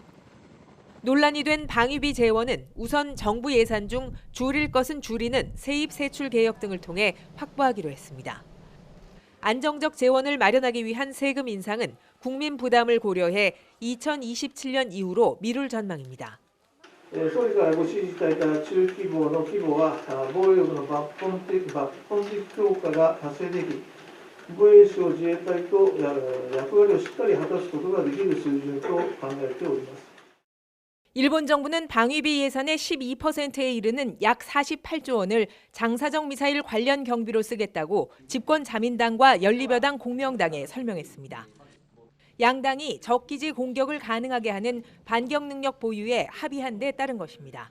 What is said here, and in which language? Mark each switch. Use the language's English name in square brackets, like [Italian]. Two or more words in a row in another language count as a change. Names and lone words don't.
[Korean] 논란이 된 방위비 재원은 우선 정부 예산 중 줄일 것은 줄이는 세입 세출 개혁 등을 통해 확보하기로 했습니다. 안정적 재원을 마련하기 위한 세금 인상은 국민 부담을 고려해 2027년 이후로 미룰 전망입니다. [Japanese] 総理からご指示いただいた中規模の規模は防衛力の抜本的強化が達成でき、防衛省自衛隊と役割をしっかり果たすことができる水準と考えております。 [Korean] 일본 정부는 방위비 예산의 12%에 이르는 약 48조 원을 장사정 미사일 관련 경비로 쓰겠다고 집권 자민당과 연립여당 공명당에 설명했습니다. 양당이 적기지 공격을 가능하게 하는 반격 능력 보유에 합의한 데 따른 것입니다.